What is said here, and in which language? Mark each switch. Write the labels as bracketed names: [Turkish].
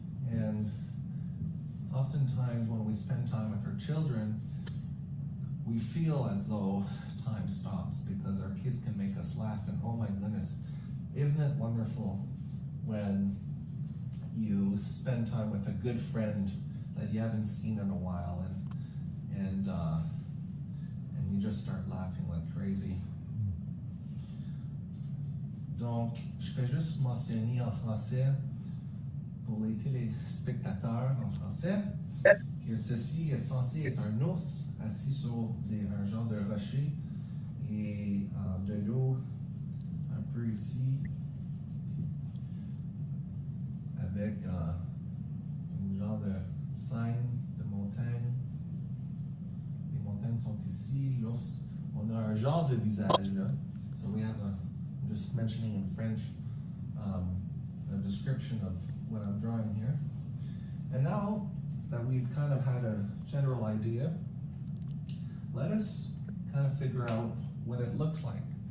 [English] And oftentimes when we spend time with our children, we feel as though time stops because our kids can make us laugh, and oh my goodness, isn't it wonderful when you spend time with a good friend that you haven't seen in a while, and you just start laughing like crazy. [French] Donc, je fais juste mentionner en français pour les téléspectateurs en français que ceci est censé être un ours assis sur un genre de rocher et de l'eau un peu ici avec un genre de scène de montagne. Les montagnes sont ici, l'ours, on a un genre de visage là. [English] So we have I'm just mentioning in French a description of what I'm drawing here. And now that we've kind of had a general idea, let us kind of figure out what it looks like.